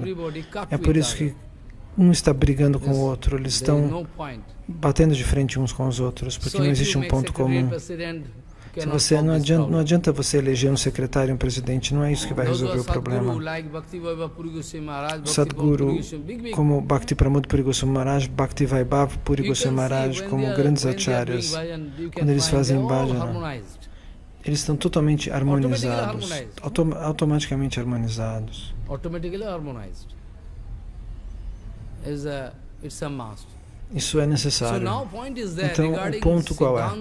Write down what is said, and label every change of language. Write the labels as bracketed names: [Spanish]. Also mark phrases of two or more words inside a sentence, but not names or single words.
[Portuguese] É por isso que um está brigando com o outro, eles estão batendo de frente uns com os outros, porque não existe um ponto comum. Não adianta você eleger um secretário e um presidente, não é isso que vai resolver o problema. Sadguru, como Bhakti Pramod Puri Goswami Maharaj, Bhakti Vaibhav Puri Goswami Maharaj, como grandes acharyas, quando eles fazem bhajana, eles estão totalmente harmonizados, automaticamente harmonizados. Isso é necessário. Então, o ponto qual é?